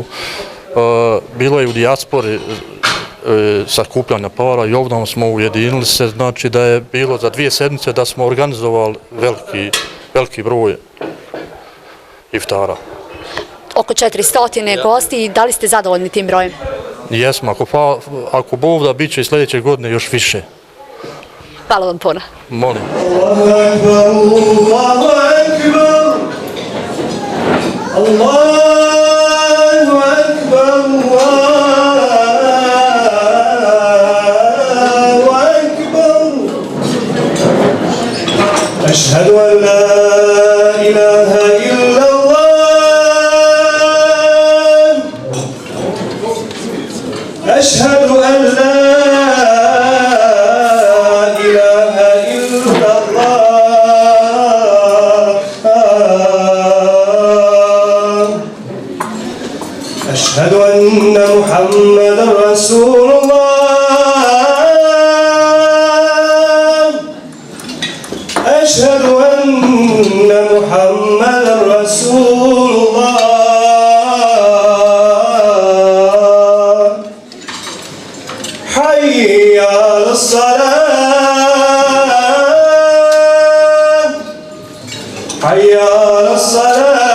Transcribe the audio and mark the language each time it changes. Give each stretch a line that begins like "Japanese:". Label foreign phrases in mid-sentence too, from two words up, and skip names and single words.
Bosnian: Bilo je u dijaspori sakupljanja para i ovdje smo ujedinili se, znači da je bilo za 2 sedmice da smo organizovali veliki broj iftara. Oko 400 gosti i da li ste zadovoljni tim brojem? Jesmo, ako Bog da bit će i sljedeće godine još više. Hvala vam puno. Molim.
Arabic: الله أكبر، الله أكبر، الله أكبر، الله أكبر. أشهد أن لا إله إلا الله. أشهد أن لا أشهد أن محمدا رسول الله أشهد أن محمدا رسول الله حي على الصلاة حي على الصلاة